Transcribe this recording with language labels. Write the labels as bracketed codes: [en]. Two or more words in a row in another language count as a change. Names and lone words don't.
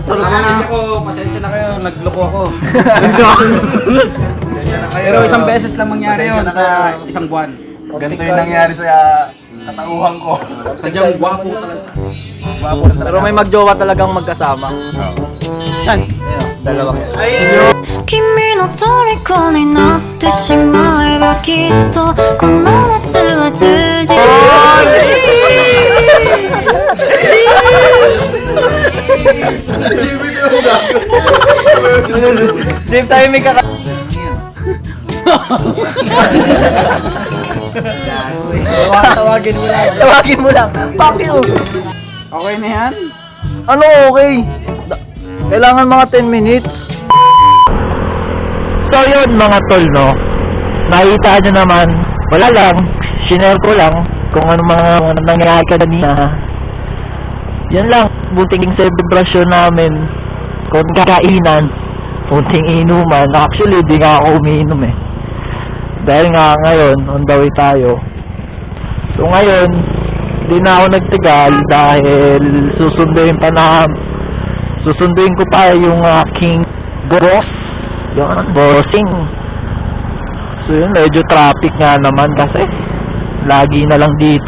[tl] Pasensya na kayo, nagloko ako. Pero isang beses lang mangyari yun sa isang buwan. Ganito yung nangyari sa katauhan ko. Sadyang gwapo talaga. Pero may magjowa talagang magkasama. Saan? Ayun, dalawang. [ja] 君の虜になってしまえばきっとこの夏は充実 [tl] Dave, tayo may kaka... Tawagin mo lang. Tawagin mo lang. [en] Fuck you. [tl] Okay na yan? Ano okay? Kailangan mga 10 minutes. So yun mga tol, no? Nakita nyo naman, wala lang, shinare ko lang kung ano mga nangyayari kanina. Yan lang, bunting celebration namin, kung kakainan, bunting inuman. Actually, di nga ako umiinom eh. Dahil nga ngayon, [en] on the way tayo. [tl] So ngayon, di na ako nagtagal dahil susunduin ko pa yung aking boss. Yun, bossing. So yun, medyo traffic nga naman kasi lagi na lang dito.